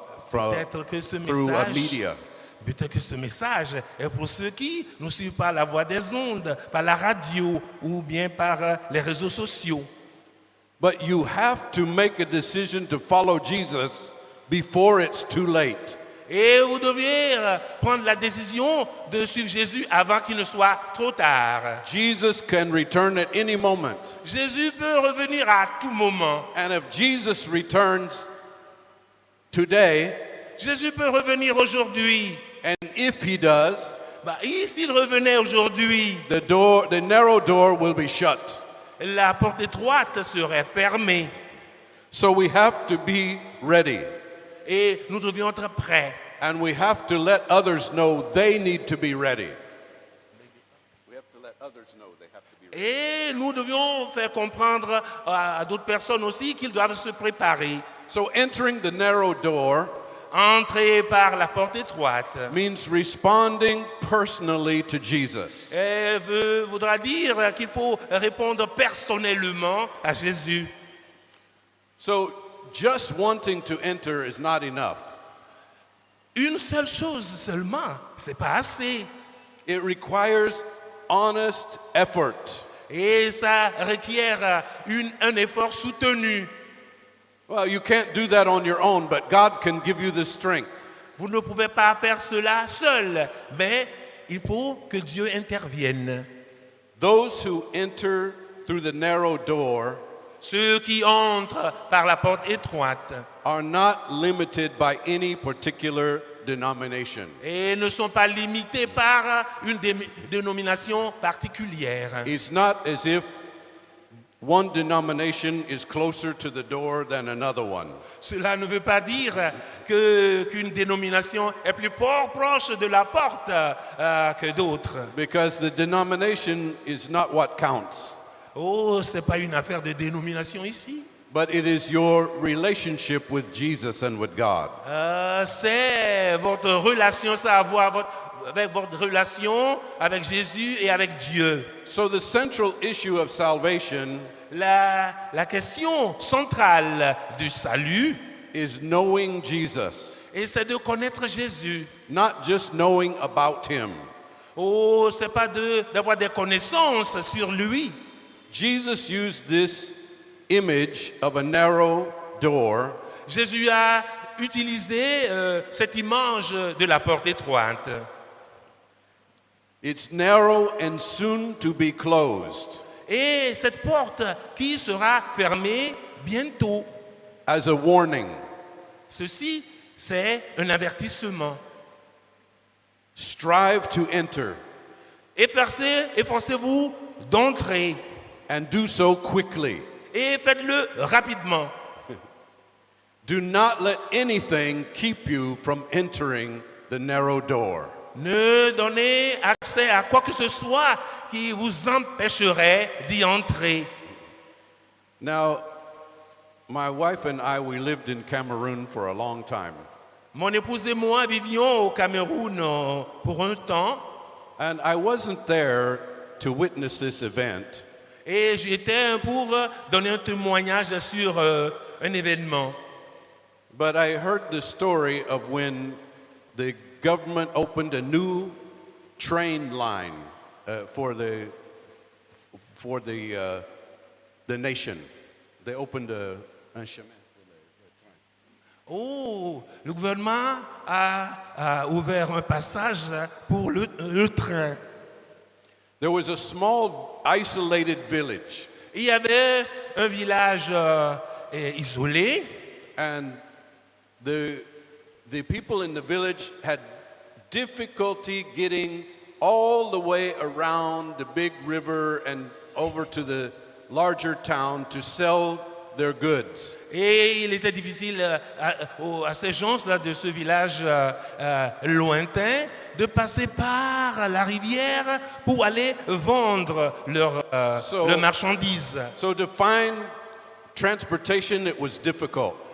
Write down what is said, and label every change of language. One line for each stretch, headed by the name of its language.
French: Peut-être que ce
English: through message, media.
French: peut-être que ce message est pour ceux qui nous suivent par la voix des ondes, par la radio ou bien par les réseaux sociaux.
English: But you have to make a decision to follow Jesus before it's too late.
French: Et vous deviez prendre la décision de suivre Jésus avant qu'il ne soit trop tard.
English: Jesus can return at any moment.
French: Jésus peut revenir à tout moment.
English: And if Jesus returns today,
French: Jésus peut revenir aujourd'hui.
English: and if he does,
French: Et s'il revenait aujourd'hui,
English: the narrow door will be shut.
French: la porte étroite serait fermée.
English: So we have to be ready.
French: Et nous devions être prêts.
English: And we have to let others know they need to be ready. We have to let others know they have to be ready.
French: Et nous devions faire comprendre à d'autres personnes aussi qu'ils doivent se préparer.
English: So entering the narrow door
French: Entrer par la porte étroite
English: means responding personally to Jesus.
French: voudra dire qu'il faut répondre personnellement à Jésus.
English: So just wanting to enter is not enough.
French: Une seule chose seulement, c'est pas assez.
English: It requires honest effort.
French: Et ça requiert un effort soutenu.
English: Well, you can't do that on your own, but God can give you the strength.
French: Vous ne pouvez pas faire cela seul, mais il faut que Dieu intervienne.
English: Those who enter through the narrow door
French: Ceux qui entrent par la porte étroite
English: are not limited by any particular denomination.
French: et ne sont pas limités par une dénomination particulière.
English: It's not as if one denomination is closer to the door than another one.
French: Cela ne veut pas dire qu'une dénomination est plus proche de la porte que d'autres.
English: Because the denomination is not what counts,
French: Oh, c'est pas une affaire de dénomination ici.
English: but it is your relationship with Jesus and with God.
French: C'est votre relation, ça a à voir avec votre relation avec Jésus et avec Dieu.
English: So the central issue of salvation
French: La question centrale du salut,
English: is knowing Jesus,
French: et c'est de connaître Jésus.
English: not just knowing about him.
French: Oh, c'est pas d'avoir des connaissances sur lui.
English: Jesus used this image of a narrow door
French: Jésus a utilisé cette image de la porte étroite.
English: It's narrow and soon to be closed,
French: Et cette porte qui sera fermée bientôt.
English: as a warning.
French: Ceci, c'est un avertissement.
English: Strive to enter
French: Efforcez-vous d'entrer
English: and do so quickly.
French: et faites-le rapidement.
English: Do not let anything keep you from entering the narrow door.
French: Ne donnez accès à quoi que ce soit qui vous empêcherait d'y entrer.
English: Now, my wife and I, we lived in Cameroon for a long time.
French: Mon épouse et moi vivions au Cameroun pour un temps
English: And I wasn't there to witness this event,
French: et j'étais pour donner un témoignage sur un événement.
English: but I heard the story of when the government opened a new train line for the nation. They opened
French: un chemin. Oh, le gouvernement a ouvert un passage pour le train.
English: There was a small isolated village,
French: Il y avait un village isolé
English: and the people in the village had difficulty getting all the way around the big river and over to the larger town to sell their goods.
French: Et il était difficile à ces gens-là de ce village lointain de passer par la rivière pour aller vendre leurs marchandises.
English: So to find transportation, it was difficult.